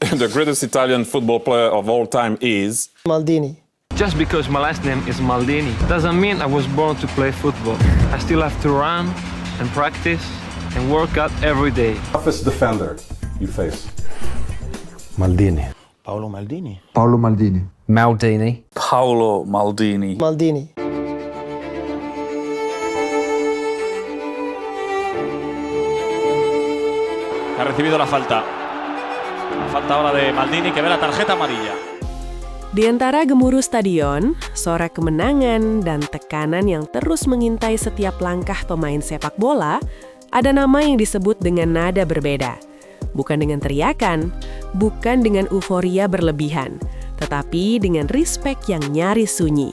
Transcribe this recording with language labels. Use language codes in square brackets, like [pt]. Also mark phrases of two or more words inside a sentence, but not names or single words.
[en] The greatest Italian football player of all time is... Maldini. Just because my last name is Maldini doesn't mean I was born to play football. I still have to run and practice and work out every day. Toughest defender you face? Maldini. Paolo Maldini. Paolo Maldini. Maldini. Paolo Maldini. Maldini. [es] Ha recibido la falta. La falta ahora de Maldini que ve la tarjeta amarilla. [id] Di antara gemuruh stadion, sorak kemenangan, dan tekanan yang terus mengintai setiap langkah pemain sepak bola, ada nama yang disebut dengan nada berbeda. Bukan dengan teriakan, bukan dengan euforia berlebihan, tetapi dengan respect yang nyaris sunyi.